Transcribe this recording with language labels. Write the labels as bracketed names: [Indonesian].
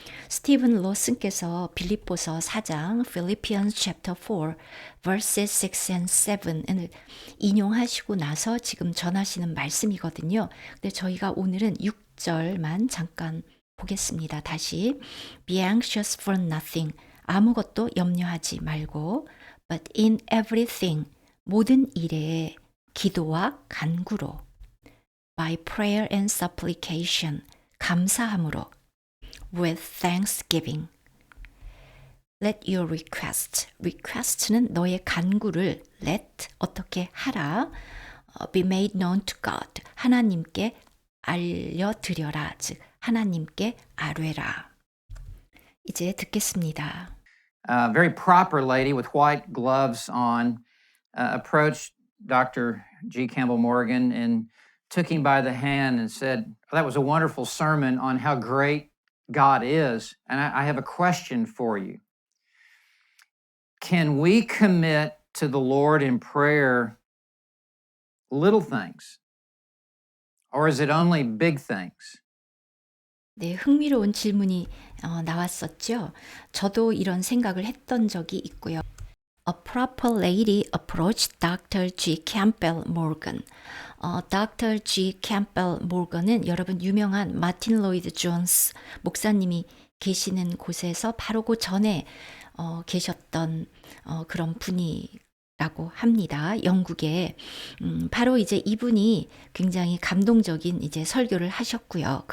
[Korean] 스티븐 로슨께서 빌립보서 4장 [English] Philippians chapter 4 verses 6 and 7 [Korean] 을 인용하시고 나서 지금 전하시는 말씀이거든요. 근데 저희가 오늘은 6절만 잠깐 보겠습니다. 다시 [English] Be anxious for nothing. [Korean] 아무것도 염려하지 말고 [English] But in everything. [Korean] 모든 일에 기도와 간구로 [English] by prayer and supplication, [Korean] 감사함으로, [English] with thanksgiving. Let your request [Korean] 는 너의 간구를 let, 어떻게 하라, [English] be made known to God, [Korean] 하나님께 알려드려라, 즉 하나님께 아뢰라. 이제 듣겠습니다. [English] A very proper lady with white gloves on approached Dr. G. Campbell Morgan and took him by the hand and said, that was a wonderful sermon on how great God is. And I have a question for you. Can we commit to the Lord in prayer little things? Or is it only big things? [Korean] 네, 흥미로운 질문이 나왔었죠. 저도 이런 생각을 했던 적이 있고요. [English] A proper lady approached Dr. G. Campbell Morgan. Dr. G. [Korean] Campbell Morgan은 여러분 유명한 마틴 로이드 존스 목사님이 계시는 곳에서 바로 그 전에 계셨던 그런 분이라고 합니다. 영국에 바로 이제 이분이 굉장히 감동적인 이제 설교를 하셨고요.